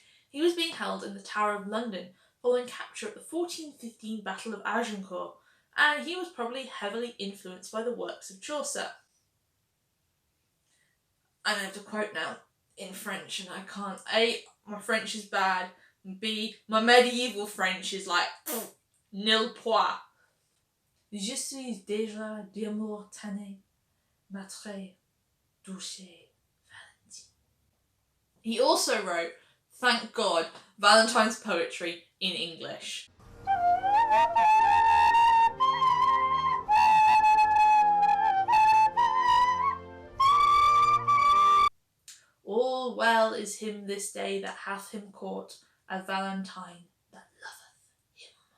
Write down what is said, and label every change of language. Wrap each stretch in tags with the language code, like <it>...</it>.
<en>He was being held in the Tower of London following capture at the 1415 Battle of Agincourt, and he was probably heavily influenced by the works of Chaucer. I have to quote now in French, and I can't. A, my French is bad, and B, my medieval French is like nil point.</en> <fr>Je suis déjà d'amour tanné, ma très douce Valentine.</fr> <en>He also wrote, thank God, Valentine's poetry in English. All well is him this day that hath him caught, a Valentine that loveth him.</en>